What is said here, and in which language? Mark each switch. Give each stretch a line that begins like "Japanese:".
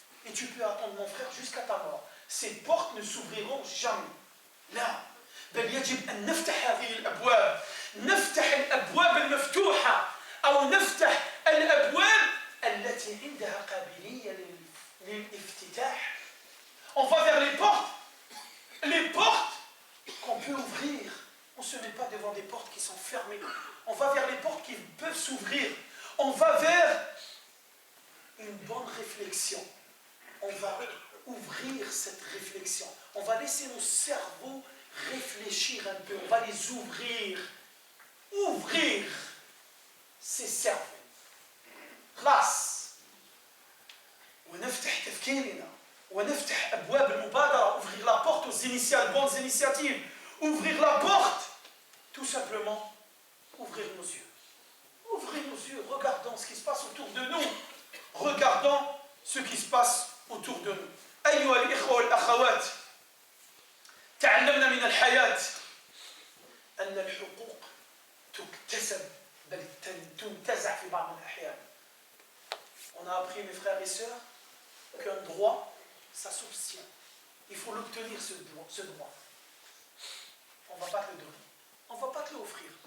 French: Et tu peux attendre, mon frère, jusqu'à ta mort. Ces portes ne s'ouvriront jamais.
Arabic: Là, بل يجب أن نفتح هذه الأبواب. نفتح الأبواب المفتوحة أو نفتح الأبواب التي عندها قابلية للافتتاح.
French: On va vers les portes qu'on peut ouvrir. On ne se met pas devant des portes qui sont fermées. On va vers les portes qui peuvent s'ouvrir. On va vers une bonne réflexion. On va ouvrir cette réflexion. On va laisser nos cerveaux réfléchir un peu. On va les ouvrir. Ouvrir ces cerveaux.
Arabic: خلاص. ونفتح تفكيرنا. ونفتح أبواب المبادرة.
French: Ouvrir la porte aux bonnes initiatives. Ouvrir la porte. Tout simplement, ouvrir nos yeux. Ouvrez nos yeux. Regardons ce qui se passe autour de nous. Regardons ce qui se passe autour de nous.
Arabic: أيها الإخوة والأخوات تعلمنا من الحياة أن الحقوق تكتسب بل تنتزع في بعض الأحيان.
French: On a appris, mes frères et sœurs, qu'un droit, ça s'obtient. Il faut l'obtenir, ce droit. On ne va pas te le donner. On ne va pas te l'offrir.